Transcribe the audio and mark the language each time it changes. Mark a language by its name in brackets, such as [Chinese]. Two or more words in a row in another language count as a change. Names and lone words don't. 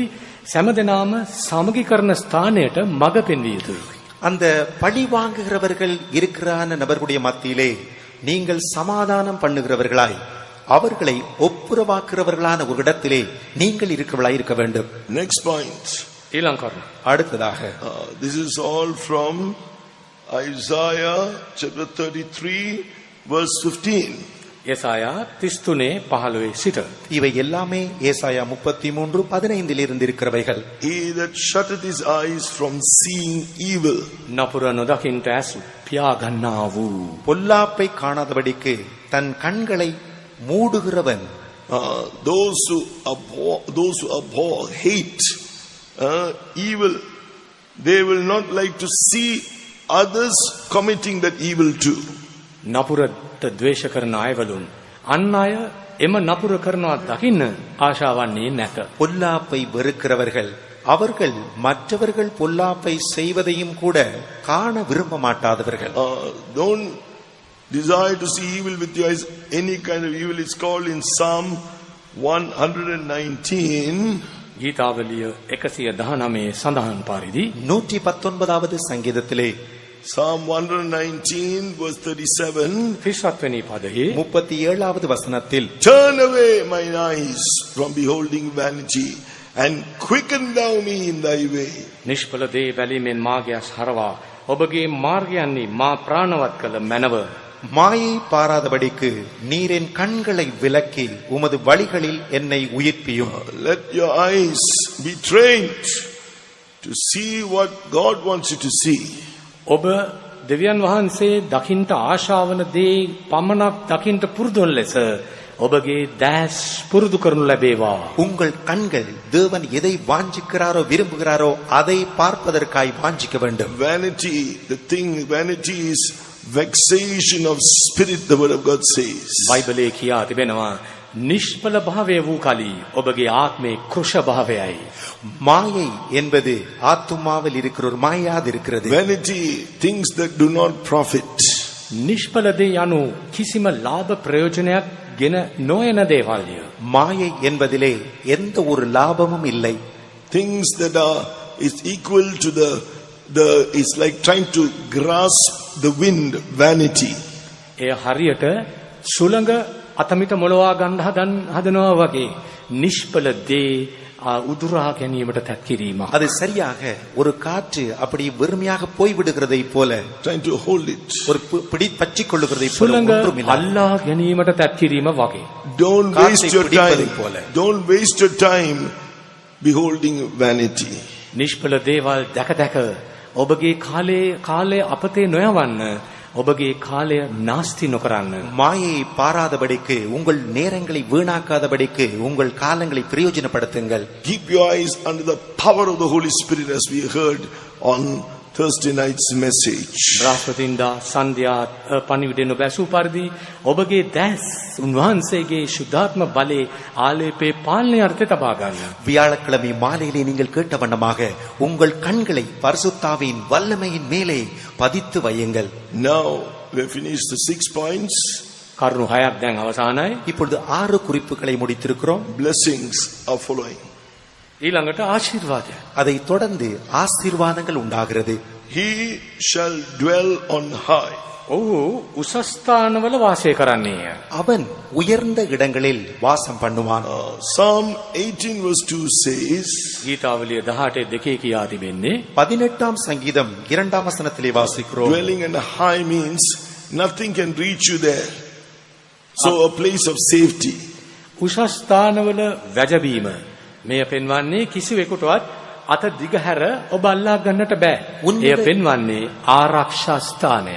[Sinhala] සෑමදෙනාම සමගි කරන ස්ථානයට මඟ පෙන්විය යුතුයි. [Tamil] அந்த பழி வாங்குகிறவர்கள் இருக்கிறான நபர்களுடைய மத்தியிலே நீங்கள் சமாதானம் பண்ணுகிறவர்களாய் அவர்களை ஒப்புரவாக்குறவர்களான ஒரு இடத்திலே நீங்கள் இருக்கிறவர்களாய் இருக்க வேண்டும். [English] Next point. [Sinhala] ඊළඟ කරුණ. [Tamil] அடுத்ததாக [English] This is all from Isaiah chapter 33 verse 15. [Sinhala] යසායා 33:15 සිට. [Tamil] இவை எல்லாமே ஏசாயா 33:15 இருந்து இருக்கிறவைகள். [English] He that shutteth his eyes from seeing evil. [Sinhala] නපුර නොදකින්ට ඇසු පියාගන්නා වූ [Tamil] பொல்லாப்பை காணாதபடிக்கு தன் கண்களை மூடுகிறவன். [English] Those who abhor, hate evil, they will not like to see others committing that evil too. [Sinhala] නපුරට ද්වේෂ කරන අයවලුන් අන් අය එම නපුර කරනවා දකින්න ආශාවන්නේ නැත. [Tamil] பொல்லாப்பை வெறுக்கிறவர்கள் அவர்கள் மற்றவர்கள் பொல்லாப்பை செய்வதையும் கூட காண விரும்ப மாட்டாதவர்கள். [English] Don't desire to see evil with your eyes, any kind of evil. It's called in Psalm 119. [Sinhala] ගීතාවලිය 119 සඳහන් පරිදි [Tamil] 119வது சங்கீதத்திலே [English] Psalm 119 verse 37. [Sinhala] 37 වෙනි පදයේ [Tamil] 37வது வசனத்தில் [English] Turn away mine eyes from beholding vanity and quicken thou me in thy way. [Sinhala] නිෂ්ඵල දේ බැලීමෙන් මාගේ ඇස් හරවා ඔබගේ මාර්ගයන්හි මා ප්‍රාණවත් කළ මැනව. [Tamil] மாயை பாராதபடிக்கு நீர் என் கண்களை விலக்கி உமது வழிகளில் என்னை உயிர்ப்பியும். [English] Let your eyes be trained to see what God wants you to see. [Sinhala] ඔබ දෙවියන් වහන්සේ දකින්ට ආශාවන දේ පමණක් දකින්ට පුරුදුන් ලෙස ඔබගේ දැස් පුරුදු කරනු ලැබේවා. [Tamil] உங்கள் கண்கள் தேவன் எதை வாஞ்சிக்கிறாரோ விரும்புகிறாரோ அதை பார்ப்பதற்காய் வாஞ்சிக்க வேண்டும். [English] Vanity is vexation of spirit, the word of God says. [Sinhala] බයිබලයේ කියා තිබෙනවා නිෂ්ඵල භාවය වූ කලී ඔබගේ ආත්මේ කෘෂ භාවයයි. [Tamil] மாயை என்பது ஆத்துமாவில் இருக்கிற ஒரு மாயாது இருக்கிறது. [English] Vanity, things that do not profit. [Sinhala] නිෂ්ඵල දේ යනු කිසිම ලාභ ප්‍රයෝජනයක් ගෙන නොයන දේවල්ය. [Tamil] மாயை என்பதிலே எந்த ஒரு லாபமும் இல்லை. [English] Things that is equal to the is like trying to grasp the wind. Vanity. [Sinhala] එය හරියට සුළඟ අතමිට මොලවා ගන්න හදනවා වගේ නිෂ්පල දේ උදුරා ගැනීමට තත් කිරීම. [Tamil] அது சரியாக ஒரு காற்று அப்படி வெறுமையாக போய் விடுகிறதை போல [English] trying to hold it. [Tamil] ஒரு பிடி பற்றிக் கொள்ளுகிறதை போல [Sinhala] සුළඟ [Tamil] ஒன்றுமில்லை. [Sinhala] අල්ලා ගැනීමට තත් කිරීම වගේ. [English] Don't [Tamil] காற்றை [English] waste your [Tamil] பிடிப்பதை [English] time. [Tamil] போல. [English] Don't waste your time beholding vanity. [Sinhala] නිෂ්පල දේවල් දැක දැක ඔබගේ කාලය අපතේ නොයවන්න. ඔබගේ කාලය නාස්ති නොකරන්න. [Tamil] மாயை பாராதபடிக்கு உங்கள் நேரங்களை வீணாக்காதபடிக்கு உங்கள் காலங்களை பிரயோஜனப்படுத்துங்கள். [English] Keep your eyes under the power of the Holy Spirit, as we heard on Thursday night's message. [Sinhala] බ්‍රහස්පතින්දා සන්ධ්‍යා පණිවිඩය නොබැසූ පරිදි ඔබගේ දැස් උන්වහන්සේගේ ශුද්ධාත්ම බලේ ආලේපේ පාලනය අර්ථය තබා ගන්න. [Tamil] வியாழக்கிழமை மாலையிலே நீங்கள் கேட்ட வண்ணமாக உங்கள் கண்களை பரிசுத்தாவின் வல்லமையின் மேலே பதித்து வையுங்கள். [English] Now we have finished the 6 points. [Sinhala] කරුණු 6ක් දැන් අවසానයි. [Tamil] இப்பொழுது 6 குறிப்புகளை முடித்திருக்கிறோம். [English] Blessings are following. [Sinhala] ඊළඟට ආශිර්වාදය. [Tamil] அதை தொடர்ந்து ஆசீர்வாதங்கள் உண்டாகிறது. [English] He shall dwell on high. [Sinhala] ඔහු උසස් ස්ථානවල වාසය කරන්නේය. [Tamil] அவன் உயர்ந்த இடங்களில் வாசம் பண்ணுவான். [English] Psalm 18 verse 2 says, [Sinhala] ගීතාවලිය 18:2 කියා තිබෙන්නේ [Tamil] 18ஆம் சங்கீதம் 2ஆம் வசனத்திலே வாசிக்கிறோம். [English] dwelling in high means nothing can reach you there. So a place of safety. [Sinhala] උසස් ස්ථානවල වැජබීම. මෙය පෙන්වන්නේ කිසිවෙකුටවත් අත දිගහැර ඔබ අල්ලා ගන්නට බෑ. එය පෙන්වන්නේ ආරක්ෂා ස්ථානයයි.